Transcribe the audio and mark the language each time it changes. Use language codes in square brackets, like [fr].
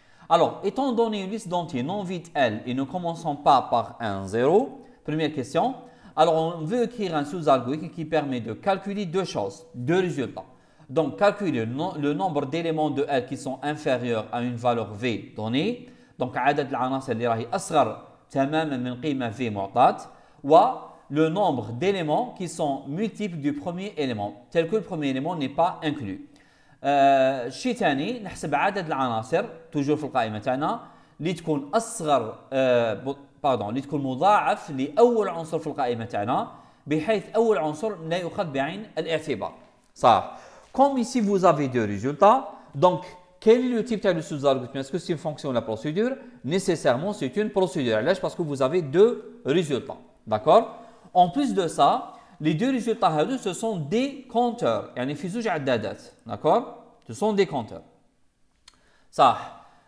[fr] Alors, étant donné une liste d'entiers non vide L et ne commençant pas par un 0, première question. Alors, on veut écrire un sous-algorithme qui permet de calculer deux choses, deux résultats. Donc, calculer le nombre d'éléments de L qui sont inférieurs à une valeur V donnée. [ar] Donc, عدد العناصر اللي راهي أصغر تماما من قيمة V معطاة. [fr] Ou le nombre d'éléments qui sont multiples du premier élément, tel que le premier élément n'est pas inclus. [ar] شيء ثاني نحسب عدد العناصر توجور في القائمة تاعنا اللي تكون أصغر اللي تكون مضاعف لأول عنصر في القائمة تاعنا بحيث أول عنصر لا يؤخذ بعين الاعتبار. صح. [fr] Comme ici vous avez deux résultats, donc quel est le type de sous-algorithme? Est-ce que c'est une fonction de la procédure? Nécessairement, c'est une procédure. Là, parce que vous avez deux résultats. D'accord? En plus de ça, les deux résultats, ce sont des compteurs. [ar] يعني في زوج عدادات. [fr] D'accord? Ce sont des compteurs. [ar] صح.